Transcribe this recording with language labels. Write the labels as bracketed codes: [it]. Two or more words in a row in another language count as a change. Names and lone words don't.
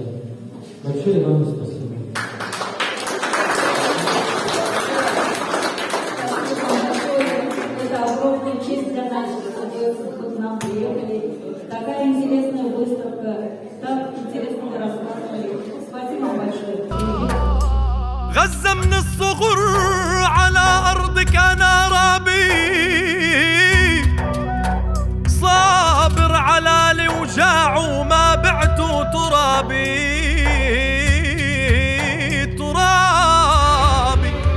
[ru] Большое вам спасибо. Это огромная честь для нас, что вы к нам приехали. Такая интересная выставка, так интересно рассказывали. Спасибо большое. [ar] غزة من الصغر على أرضك أنا رابي صابر على الوجاع وما بعت ترابي ترابي